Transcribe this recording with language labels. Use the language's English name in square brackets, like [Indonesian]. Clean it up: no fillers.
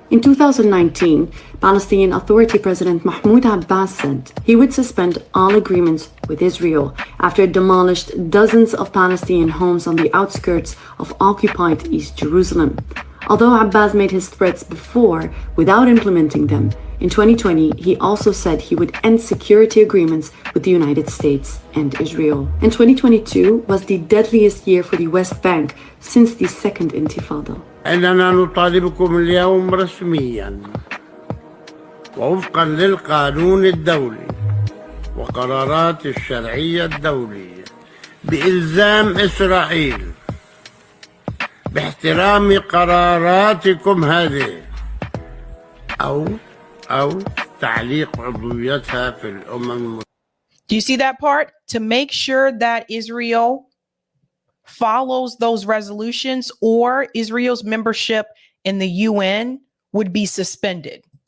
[English] In 2019, Palestinian Authority President Mahmoud Abbas said he would suspend all agreements with Israel after it demolished dozens of Palestinian homes on the outskirts of occupied East Jerusalem. Although Abbas made his threats before without implementing them, in 2020, he also said he would end security agreements with the United States and Israel. And 2022 was the deadliest year for the West Bank since the Second Intifada. [Arabic] إننا نطالبكم اليوم رسميا ووفقا للقانون الدولي وقرارات الشرعية الدولية بإلزام إسرائيل باحترام قراراتكم هذه أو تعليق عضويتها في الأمم المتحدة. [English] Do you see that part? To make sure that Israel follows those resolutions or Israel's membership in the UN would be suspended.